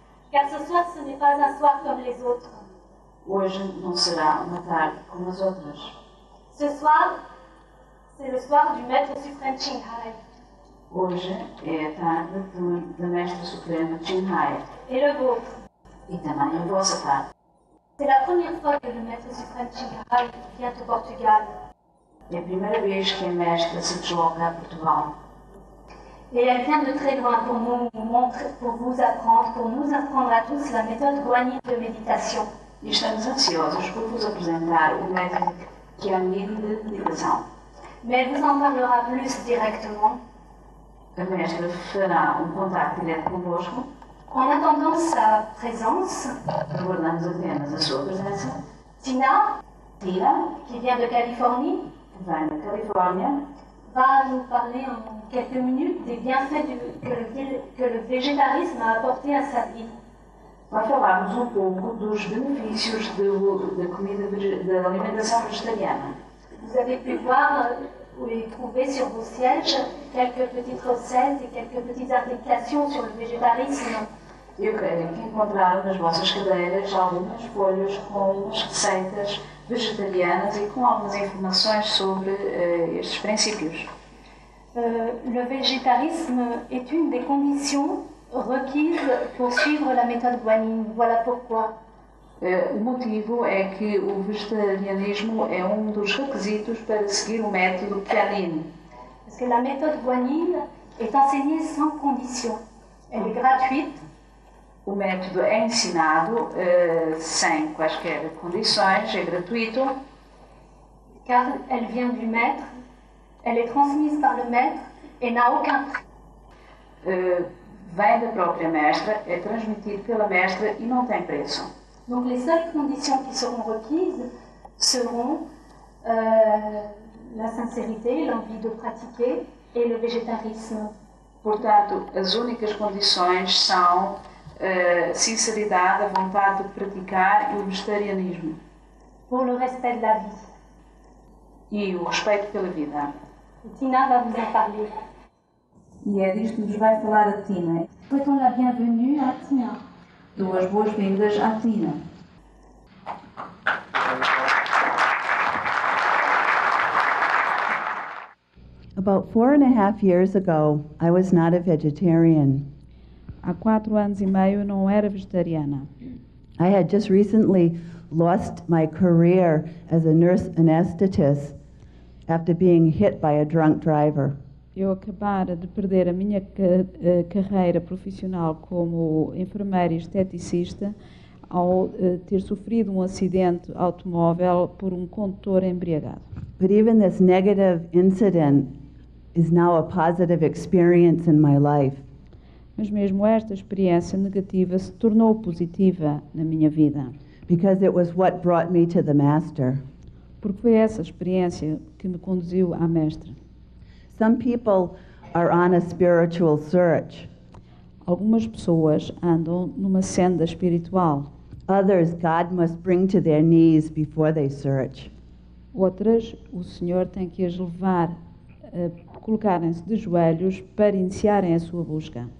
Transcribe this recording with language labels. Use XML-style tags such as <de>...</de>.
<fr>Car ce soir, ce n'est pas un soir comme les autres.</fr> <pt>Hoje não será uma tarde como as outras.</pt> <fr>Ce soir, c'est le soir du Maître suprême Chinghai.</fr> <pt>Hoje é a tarde da Mestra Suprema Chinghai.</pt> <fr>Et le vôtre.</fr> <pt>E também a vossa tarde.</pt> <fr>C'est la première fois que le Maître suprême Chinghai vient au Portugal.</fr> <pt>É a primeira vez que a Mestra se desloca a Portugal.</pt> <fr>Et elle vient de très loin pour nous montrer, pour vous apprendre, pour nous apprendre à tous la méthode guanine de méditation.</fr> <pt>E estamos ansiosos por vos apresentar o método que é a guanine de meditação.</pt> <fr>Mais elle vous en parlera plus directement.</fr> <pt>A Mestra fará contato direto convosco.</pt> <fr>En attendant sa présence,</fr> <pt>aguardamos apenas a sua presença.</pt> <fr>Tina,</fr> <pt>Tina,</pt> <fr>qui vient de Californie,</fr> <pt>que vem da Califórnia,</pt> <fr>va nous parler en quelques minutes des bienfaits que le végétarisme a apporté à sa vie.</fr> <pt>Vai falar-nos pouco dos benefícios da comida, da alimentação vegetariana.</pt> <fr>Vous avez pu voir et trouver sur vos sièges quelques petites recettes et quelques petites indications sur le végétarisme.</fr> <pt>Eu creio que encontraram nas vossas cadeiras algumas folhas com receitas vegetarianas e com algumas informações sobre estes princípios.</pt> <fr>Le végétarisme est une des conditions requises pour suivre la méthode guanine. Voilà pourquoi.</fr> <pt>O motivo é que o vegetarianismo é um dos requisitos para seguir o método Guanyin.</pt> <fr>Parce que la méthode Guanyin est enseignée sans condition. Elle est gratuite.</fr> <pt>O método é ensinado sem quaisquer condições, é gratuito.</pt> <fr>Car elle vient du maître, elle est transmise par le maître et n'a aucun prix.</fr> <pt>Vem da própria mestra, é transmitido pela mestra e não tem preço.</pt> <fr>Donc les seules conditions qui seront requises seront la sincérité, l'envie de pratiquer et le végétarisme.</fr> <pt>Portanto, as únicas condições são sinceridade, a vontade de praticar e o vegetarianismo.</pt> <fr>Pour le respect de la vie.</fr> <pt>E o respeito pela vida.</pt> <fr>Et Tina va vous en parler.</fr> <pt>E é disto que nos vai falar a Tina.</pt> <fr>Souhaitons la bienvenue à Tina.</fr> <pt>Duas boas-vindas à Tina.</pt> <en>About 4.5 years ago, I was not a vegetarian.</en> <pt>Há 4 anos e meio eu não era vegetariana.</pt> <en>I had just recently lost my career as a nurse anesthetist after being hit by a drunk driver.</en> <pt>Eu acabara de perder a minha carreira profissional como enfermeira e esteticista ao ter sofrido um acidente automóvel por um condutor embriagado.</pt> <en>But even this negative incident is now a positive experience in my life.</en> <pt>Mas mesmo esta experiência negativa se tornou positiva na minha vida.</pt> <en>Because it was what brought me to the Master.</en> <pt>Porque foi essa experiência que me conduziu à Mestra.</pt> <en>Some people are on a spiritual search.</en> <pt>Algumas pessoas andam numa senda espiritual.</pt> <en>Others, God must bring to their knees before they search.</en> <pt>Outras, o Senhor tem que as levar a colocarem-se de joelhos para iniciarem a sua busca.</pt>